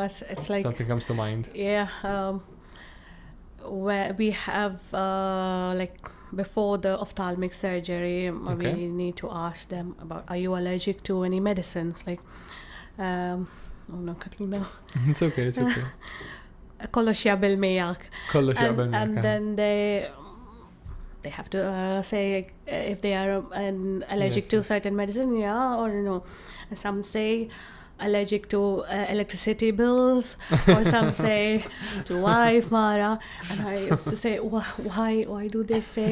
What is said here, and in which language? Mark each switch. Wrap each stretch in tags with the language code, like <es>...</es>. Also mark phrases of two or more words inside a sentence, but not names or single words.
<en>it's like something comes to mind. yeah. Where we have like before the ophthalmic surgery, Okay. we need to ask them about, are you allergic to any medicines? Like, oh no, cutting now. It's okay.</en> <mt>Kollox jaqbel miegħek. Kollox jaqbel miegħek,</mt> <en>And then they have to say if they are allergic Yes, to yes. certain medicine, yeah or no. And some say allergic to electricity bills, or some say to wife, Mara. And I used to say, why do they say?</en>